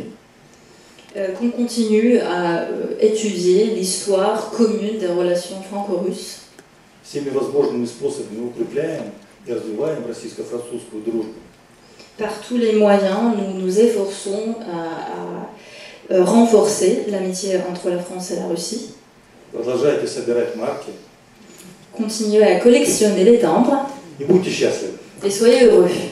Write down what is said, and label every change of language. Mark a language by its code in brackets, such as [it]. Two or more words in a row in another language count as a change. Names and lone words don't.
[fr] Qu'on continue à étudier l'histoire commune des relations franco-russes. [ru] Всеми возможными способами укрепляем и развиваем российско-французскую дружбу. [fr] Par tous les moyens, nous nous efforçons à renforcer l'amitié entre la France et la Russie. [ru] Продолжайте собирать марки. [fr] Continuez à collectionner les timbres. [ru] И будьте счастливы. [fr] Et soyez heureux.